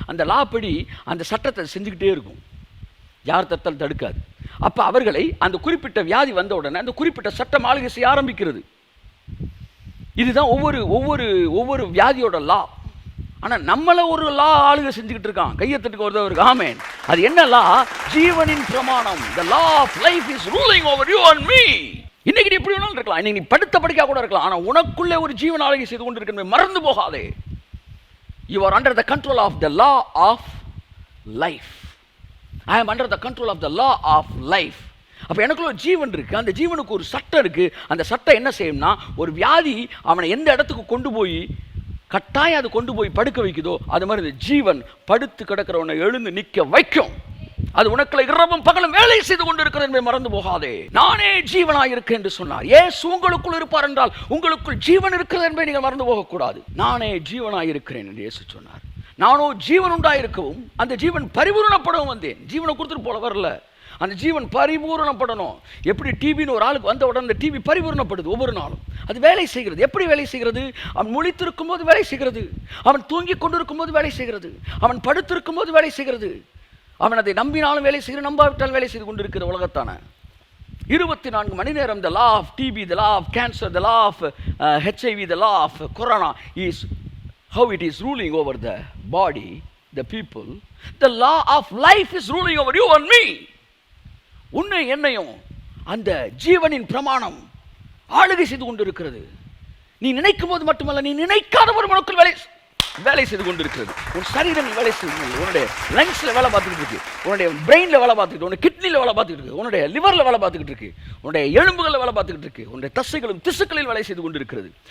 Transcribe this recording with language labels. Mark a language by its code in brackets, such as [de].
[ta] அந்த லா படி அந்த சட்டத்தை செஞ்சுக்கிட்டே இருக்கும். யார் தத்தால் தடுக்காது. அப்போ அவர்களை அந்த குறிப்பிட்ட வியாதி வந்த உடனே அந்த குறிப்பிட்ட சட்டம் ஆளுகை செய்ய ஆரம்பிக்கிறது. இதுதான் ஒவ்வொரு ஒவ்வொரு ஒவ்வொரு வியாதியோட லா. ஆனால் நம்மளை ஒரு லா ஆளுங்க செஞ்சுக்கிட்டு இருக்கான். கையத்தட்டுக்கு ஒருத்தர் இருக்கு. ஆமென். அது என்ன லா? ஜீவனின் பிரமாணம். [en] The law of life is ruling over you and me. [ta] இன்னைக்கு நீ எப்படி வேணாலும் இருக்கலாம், இன்னைக்கு நீ படுத்த படிக்கா கூட இருக்கலாம், ஆனால் உனக்குள்ளே ஒரு ஜீவன் ஆளுகை செய்து கொண்டு இருக்க மறந்து போகாதே. [en] You are under the control of the law of life. I am under the control of the law of life. [ta] அப்போ எனக்குள்ள ஒரு ஜீவன் இருக்குது, அந்த ஜீவனுக்கு ஒரு சட்டம் இருக்குது. அந்த சட்டம் என்ன செய்யும்னா, ஒரு வியாதி அவனை எந்த இடத்துக்கு கொண்டு போய் கட்டாயம் அது கொண்டு போய் படுக்க வைக்குதோ, அது மாதிரி இந்த ஜீவன் படுத்து கிடக்கிறவனை எழுந்து நிற்க வைக்கும். அது உனக்குள்ள இரவும் பகலும் வேலை செய்து கொண்டு இருக்கிறது என்பதை மறந்து போகாதே. நானே ஜீவனாய் இருக்கேன் என்று சொன்னார். இயேசு உங்களுக்குள் இருப்பார் என்றால் உங்களுக்குள் ஜீவன் இருக்கிறது என்பதை நீங்கள் மறந்து போகக்கூடாது. நானே ஜீவனாய் இருக்கிறேன் என்று இயேசு சொன்னார். நானோ ஜீவன் உண்டாயிருக்கவும் அந்த ஜீவன் பரிபூரணப்படவும் வந்தேன். ஜீவனை கொடுத்துட்டு போல வரல, அந்த ஜீவன் பரிபூரணப்படணும். எப்படி டிவின்னு ஒரு ஆளுக்கு வந்த உடனே அந்த டிவி பரிபூரணப்படுது ஒவ்வொரு நாளும். அது வேலை செய்கிறது. எப்படி வேலை செய்கிறது? அவன் முழித்திருக்கும் போது வேலை செய்கிறது, அவன் தூங்கி கொண்டிருக்கும் போது வேலை செய்கிறது, அவன் படுத்திருக்கும் போது வேலை செய்கிறது. அவன் அதை நம்பினாலும் வேலை செய்கிறது, நம்பாவிட்டாலும் வேலை செய்து கொண்டிருக்கிற உலகத்தான 24 மணி நேரம். [en] the law of TB, the law of cancer, the law of HIV, the law of corona is how it is ruling over the body, the people. The law of life is ruling over you and me. [ta] உன்னை என்னையும் அந்த ஜீவனின் பிரமாணம் ஆளுகை செய்து கொண்டிருக்கிறது. நீ நினைக்கும் போது மட்டுமல்ல, நீ நினைக்காத ஒரு மனுக்குள் வேலை செய்து கொண்டிருக்கிறது. உன் சரீரம் வேலை செய்து, உன்னுடைய லங்ஸ்ல வேலை பார்த்துக்கிட்டு இருக்கு, உன்னுடைய பிரெயின்ல வேலை பார்த்துக்கிட்டு, உன்னுடைய கிட்னில வேலை பார்த்துக்கிட்டு இருக்கு, உன்னுடைய லிவர்ல வேலை பார்த்துக்கிட்டு இருக்கு, உன்னுடைய எலும்புகளில் வேலை பார்த்துக்கிட்டு இருக்கு, உன்னுடைய தசைகளும் திசுக்களில் வேலை செய்து கொண்டிருக்கிறது.